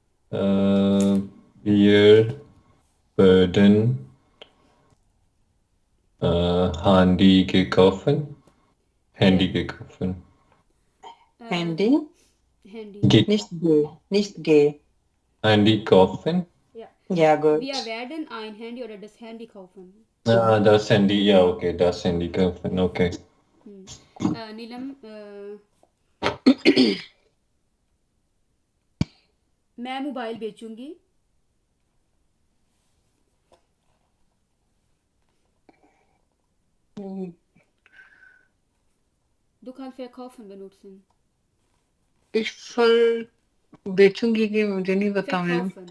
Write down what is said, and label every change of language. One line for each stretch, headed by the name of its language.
German: wir würden Handy gekauft. Handy gekauft. Handy Handy. nicht G Handy kaufen. ja gut Wir werden ein Handy oder das Handy kaufen. Das Handy, ja, okay, das Handy kaufen, okay.
Hindi: नीलम मैं mobile बेचूंगी.
German: Du kannst verkaufen benutzen.
Hindi: Ich बेचूंगी कि मुझे नहीं पता ma'am.